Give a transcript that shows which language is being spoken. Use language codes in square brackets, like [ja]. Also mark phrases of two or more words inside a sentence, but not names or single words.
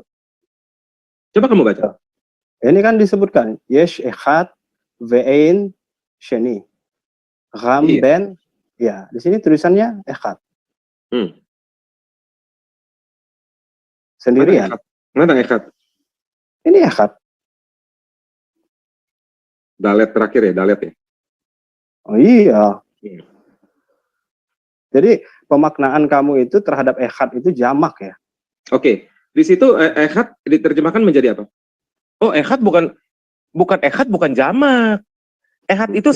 [id] Coba kamu baca. Ini kan disebutkan [he] יש אחד ואין שני רם [id] Iya. Ben Ya, di sini tulisannya echad. Sendirian. Mana echad? Ini echad. Dalet terakhir ya, dalet ya. Oh iya. Jadi pemaknaan kamu itu terhadap echad itu jamak ya. Oke, di situ echad diterjemahkan menjadi apa? Oh, echad bukan echad, bukan jamak. Echad itu